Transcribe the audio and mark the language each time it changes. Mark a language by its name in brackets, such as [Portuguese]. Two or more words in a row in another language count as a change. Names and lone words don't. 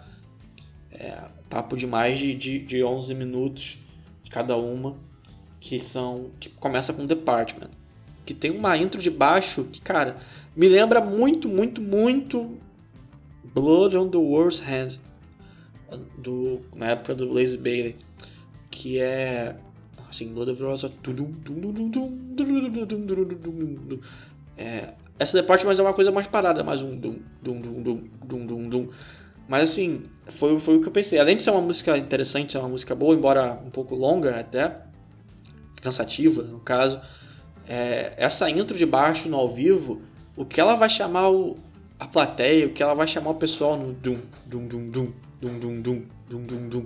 [Portuguese] Papo de mais de 11 minutos cada uma, que começa com Department, que tem uma intro de baixo que, cara, me lembra muito, muito, muito Blood on the World's Hand, na época do Blaze Bayley, que é... assim, Lord of the Rings. Essa The Partment é uma coisa mais parada, mais um dum, dum, dum, dum, dum, dum, dum. Mas assim, foi o que eu pensei. Além de ser uma música interessante, ser uma música boa, embora um pouco longa até, cansativa no caso, essa intro de baixo no ao vivo, o que ela vai chamar a plateia, o que ela vai chamar o pessoal no dum, dum, dum, dum, dum, dum, dum, dum, dum, dum.